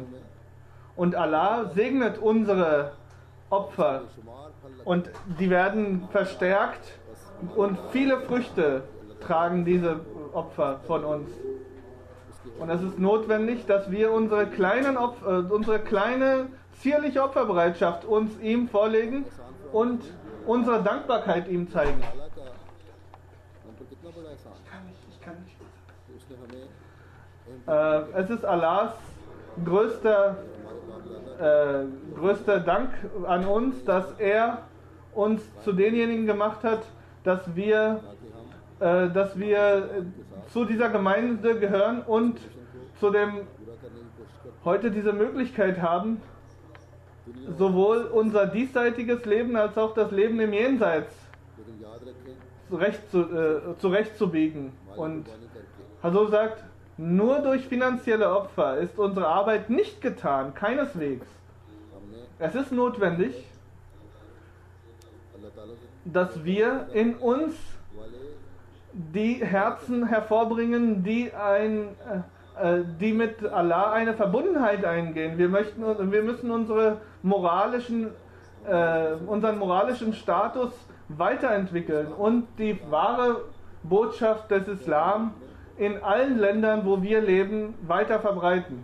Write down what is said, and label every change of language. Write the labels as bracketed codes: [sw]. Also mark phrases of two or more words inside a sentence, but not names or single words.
[de] Und Allah segnet unsere Opfer und die werden verstärkt und viele Früchte tragen diese Opfer von uns. Und es ist notwendig, dass wir unsere kleine zierliche Opferbereitschaft uns ihm vorlegen und unsere Dankbarkeit ihm zeigen. [ur] تعالیٰ کا ہم پر کتنا بڑا احسان ہے. اس نے ہمیں [de] Es ist Allahs größter Dank an uns, dass er uns zu denjenigen gemacht hat, dass wir zu dieser Gemeinde gehören und zu dem [ur] پورا کرنے کی کوشش کرتے [de] heute diese Möglichkeit haben, sowohl unser diesseitiges Leben als auch das Leben im Jenseits [ur] لیکن یاد رکھیں [de] zurechtzubiegen. [ur] माली [de] Und [ur] قربانی کرکے [de] Hazur sagt, nur durch finanzielle Opfer ist unsere Arbeit nicht getan, keineswegs. [ur] हमने [de] Es ist notwendig, [ur] اللہ تعالیٰ سے [de] dass wir in uns [ur] वाले [de] die Herzen hervorbringen, die mit Allah eine Verbundenheit eingehen. Wir müssen unseren moralischen Status weiterentwickeln und die wahre Botschaft des Islam in allen Ländern, wo wir leben, weiter verbreiten.